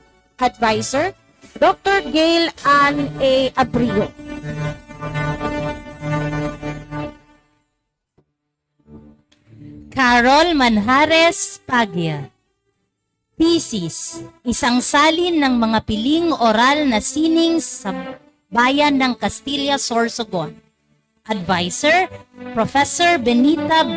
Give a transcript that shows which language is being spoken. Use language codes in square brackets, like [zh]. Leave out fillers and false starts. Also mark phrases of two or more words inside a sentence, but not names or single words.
[en] Advisor, Dr. Gail Ann A. Abrio. Carol Manjares Paglia. [tl] Thesis, isang salin ng mga piling oral na sining sa bayan ng Castilla, Sorsogon. [en] Advisor, Professor Benita B.